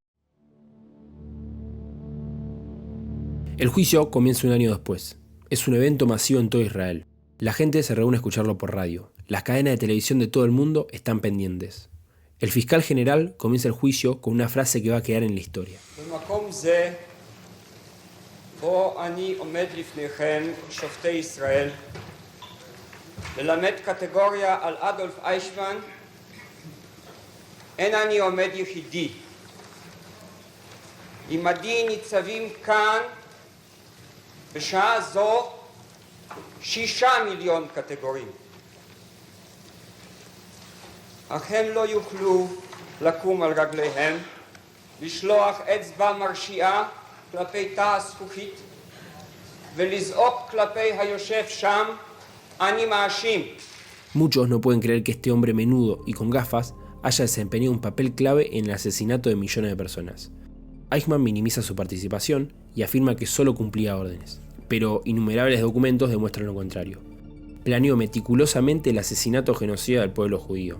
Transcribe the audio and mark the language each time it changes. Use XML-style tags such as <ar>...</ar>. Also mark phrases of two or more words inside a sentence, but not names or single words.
<es>El juicio comienza un año después. Es un evento masivo en todo Israel. La gente se reúne a escucharlo por radio. Las cadenas de televisión de todo el mundo están pendientes. El fiscal general comienza el juicio con una frase que va a quedar en la historia.</es> <he>ללמד קטגוריה על אדולף אייכמן, אין אני עומד יחידי. עמדי ניצבים כאן בשעה זו 6 מיליון קטגורים. אך הם לא יוכלו לקום על רגליהם, לשלוח אצבע מרשיעה כלפי תא הזכוכית ולזעוק כלפי היושב שם</he> <es>Muchos no pueden creer que este hombre menudo y con gafas haya desempeñado un papel clave en el asesinato de millones de personas. Eichmann minimiza su participación y afirma que solo cumplía órdenes, pero innumerables documentos demuestran lo contrario. Planeó meticulosamente el asesinato genocida del pueblo judío.</es>